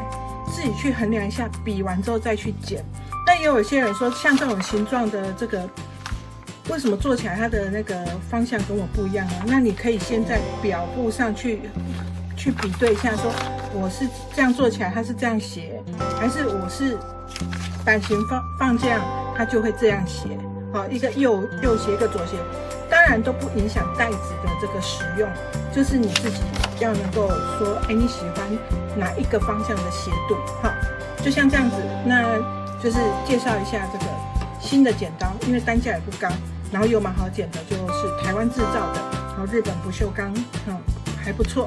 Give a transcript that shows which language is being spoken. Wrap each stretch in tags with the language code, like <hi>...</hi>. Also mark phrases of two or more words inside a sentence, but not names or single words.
<zh>自己去衡量一下，比完之後再去剪。但也有一些人說，像这種形狀的這個，為什麼做起來它的那個方向跟我不一樣呢？那你可以先在表布上去比對一下，說我是這樣做起來，它是這樣斜，還是我是版型放這樣，它就會這樣斜。好，一個右斜，一個左斜，當然都不影響帶子的這個使用，就是你自己要能夠說，哎，你喜歡哪一個方向的斜度？好，就像这樣子，那就是介紹一下這個新的剪刀，因為單價也不高，然後又蠻好剪的，就是台灣製造的，然後日本不鏽鋼，還不錯。</zh>